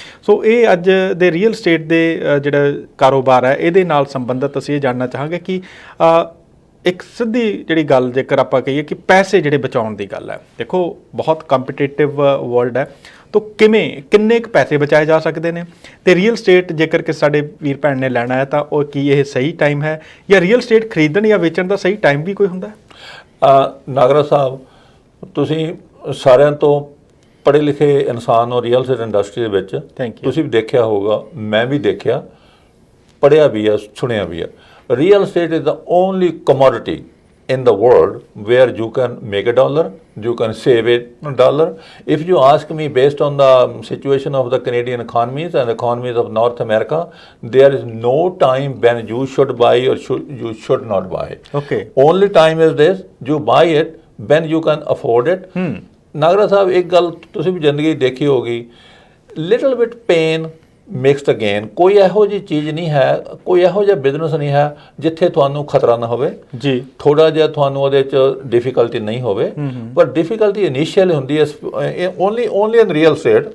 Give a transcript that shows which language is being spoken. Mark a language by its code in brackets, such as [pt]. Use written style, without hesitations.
[pa] ਸੋ ਇਹ ਅੱਜ ਦੇ ਰੀਅਲ ਸਟੇਟ ਦੇ ਜਿਹੜਾ ਕਾਰੋਬਾਰ ਹੈ ਇਹਦੇ ਨਾਲ ਸੰਬੰਧਿਤ ਅਸੀਂ ਇਹ ਜਾਣਨਾ ਚਾਹਾਂਗੇ ਕਿ ਇੱਕ ਸਿੱਧੀ ਜਿਹੜੀ ਗੱਲ ਜੇਕਰ ਆਪਾਂ ਕਹੀਏ ਕਿ ਪੈਸੇ ਜਿਹੜੇ ਬਚਾਉਣ ਦੀ ਗੱਲ ਹੈ, ਦੇਖੋ ਬਹੁਤ ਕੰਪੀਟੀਟਿਵ ਵਰਲਡ ਹੈ, ਤਾਂ ਕਿੰਨੇ ਕੁ ਪੈਸੇ ਬਚਾਏ ਜਾ ਸਕਦੇ ਨੇ ਤੇ ਰੀਅਲ ਸਟੇਟ ਜੇਕਰ ਕਿ ਸਾਡੇ ਵੀਰ ਭੈਣ ਨੇ ਲੈਣਾ ਹੈ ਤਾਂ ਉਹ ਕੀ ਇਹ ਸਹੀ ਟਾਈਮ ਹੈ ਜਾਂ ਰੀਅਲ ਸਟੇਟ ਖਰੀਦਣ ਜਾਂ ਵੇਚਣ ਦਾ ਸਹੀ ਟਾਈਮ ਵੀ ਕੋਈ ਹੁੰਦਾ ਹੈ? ਨਾਗਰਾ ਸਾਹਿਬ, ਤੁਸੀਂ ਸਾਰਿਆਂ ਤੋਂ ਪੜ੍ਹੇ ਲਿਖੇ ਇਨਸਾਨ ਹੋ ਰੀਅਲ ਸਟੇਟ ਇੰਡਸਟਰੀ ਦੇ ਵਿੱਚ। ਤੁਸੀਂ ਵੀ ਦੇਖਿਆ ਹੋਊਗਾ, ਮੈਂ ਵੀ ਦੇਖਿਆ, ਪੜ੍ਹਿਆ ਵੀ ਆ, ਸੁਣਿਆ ਵੀ ਆ। [en] Real estate is the only commodity in the world where you can make a dollar, you can save a dollar. If you ask me, based on the situation of the Canadian economies and economies of North America, there is no time when you should buy or you should not buy. Okay. Only time is this, you buy it when you can afford it. [pa] Nagra ਸਾਹਿਬ, ਇੱਕ ਗੱਲ ਤੁਸੀਂ ਵੀ ਜ਼ਿੰਦਗੀ ਦੇਖੀ ਹੋਗੀ, [en] little bit pain mix the gain. [pa] ਕੋਈ ਇਹੋ ਜਿਹੀ ਚੀਜ਼ ਨਹੀਂ ਹੈ, ਕੋਈ ਇਹੋ ਜਿਹਾ ਬਿਜ਼ਨਸ ਨਹੀਂ ਹੈ ਜਿੱਥੇ ਤੁਹਾਨੂੰ ਖਤਰਾ ਨਾ ਹੋਵੇ ਜੀ, ਥੋੜਾ ਜਿਹਾ ਤੁਹਾਨੂੰ ਉਹਦੇ 'ਚ ਡਿਫੀਕਲਟੀ ਨਹੀਂ ਹੋਵੇ, ਪਰ ਡਿਫੀਕਲਟੀ ਇਨੀਸ਼ੀਅਲ ਹੁੰਦੀ ਹੈ [en] Only in real estate.